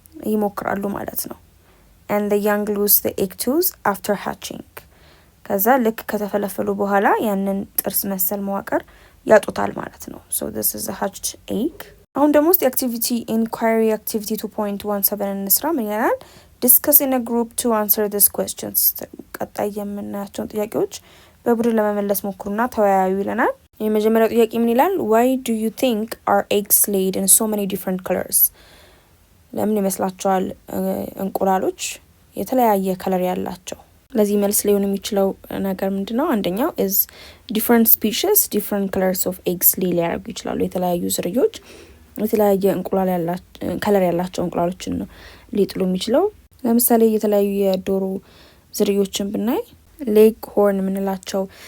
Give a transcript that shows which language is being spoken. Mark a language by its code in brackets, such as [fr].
[am] ይሞክራሉ ማለት ነው። [en] and the young lose the egg tooth after hatching [am] ከዛ ልክ ከተፈለፈሉ በኋላ ያንን ጥርስ መሰል መዋቅር ያጡታል ማለት ነው። [en] so this is a hatched egg። [am] አሁን ደግሞ ውስጥ activity inquiry activity 2.17 እንስራ። ምን ይላል? [en] discuss in a group to answer these questions [am] ቀጣይ የምናያቸውን ጥያቄዎች በቡድን ለመመለስ ሞክሩና ተወያዩ ይለናል። የመጀመሪያው ጥያቄ ምን ይላል? [en] why do you think are eggs laid in so many different colors? [am] ለምን ይመስላችኋል እንቁላሎች የተለያየ ከለር ያላቸው? ለዚህ መልስ ሊሆን የሚችለው ነገር ምንድነው? አንደኛው [en] is different species different colors of eggs lay [am] ሊያደርጉ ይችላሉ። የተለያዩ ዝርዮች የተለያየ እንቁላል ከለር ያላቸው እንቁላሎችን ነው ሊጥሉ የሚችለው። ለምሳሌ የተለያዩ የዶሮ ዝርዮችን ብናይ ሌግ ሆርን የምንላቸው